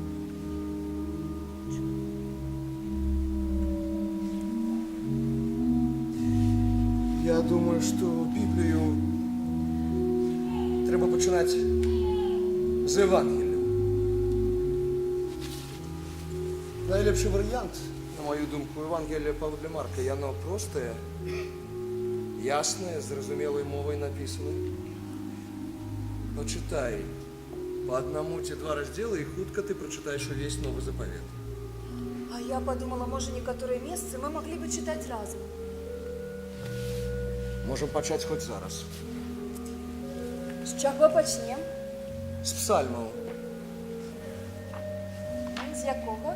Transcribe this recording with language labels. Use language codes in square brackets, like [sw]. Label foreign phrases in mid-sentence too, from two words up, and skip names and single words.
[be] Я думаю, што Біблію трэба пачынаць з Евангелія. Найлепшы варыянт, на маю думку, Евангелія паводле Марка. Яно простае, яснае, зразумелай мовай напісана. Почитай по одному ці два раздзелы, і хутка ты прачытаеш увесь Новы Запавет. А я подумала, можа, некаторыя месцы мы маглі бы чытаць разам. Можам пачаць хоць зараз. З чаго пачнем? З псальмаў. З якога?